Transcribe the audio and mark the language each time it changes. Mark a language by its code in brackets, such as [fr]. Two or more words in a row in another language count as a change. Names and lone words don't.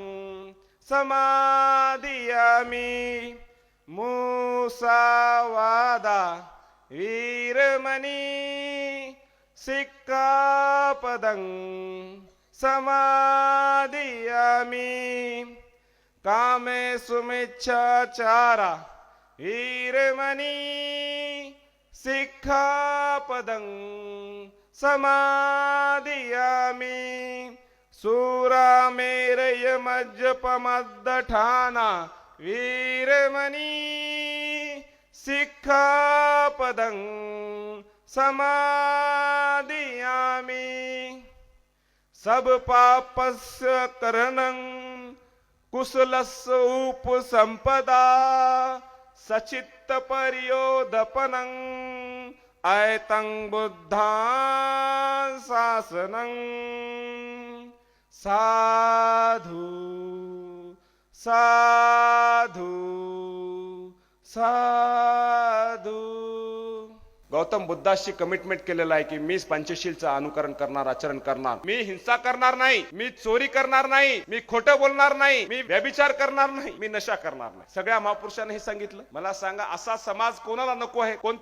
[pi] समादियामि मुसावादा वीरमणी सिक्खापदं समादियामि कामे सुमिच्छाचारा वीरमणी सिक्खापदं समादियामि सूरामेरयमज्जपमद्दठाना वीरमणी सिक्खापदं समादियामि सब पापस्य करणं कुशलस्य उपसंपदा सचित्त पर्योदपनं ऐतं बुद्धां शासनं साधु साधु साधु. [mr] गौतम बुद्धाशी कमिटमेंट केलेलं आहे की मी पंचशीलचं अनुकरण करणार, आचरण करणार. मी हिंसा करणार नाही, मी चोरी करणार नाही, मी खोटं बोलणार नाही, मी व्यभिचार करणार नाही, मी नशा करणार नाही. सगळ्या महापुरुषांनी हे सांगितलं. मला सांगा, असा समाज कोणाला नको आहे?